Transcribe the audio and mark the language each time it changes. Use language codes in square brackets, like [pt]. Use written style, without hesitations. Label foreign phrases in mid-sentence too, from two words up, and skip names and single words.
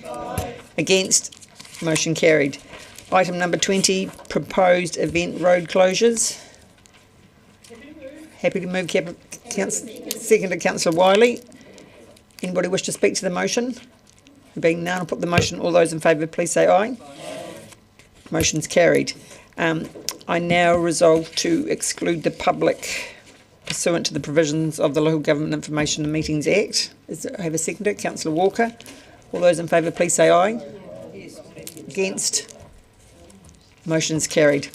[en] Aye. Against? Motion carried. Item number 20, proposed event road closures. Happy to move. Second to Councillor Wiley. Anybody wish to speak to the motion? There being none, I'll put the motion. All those in favour, please say aye. Aye. Motion's carried. I now resolve to exclude the public pursuant to the provisions of the Local Government Information and Meetings Act. I have a seconder, Councillor Walker. All those in favour, please say aye. Yes. Against? Motion's carried.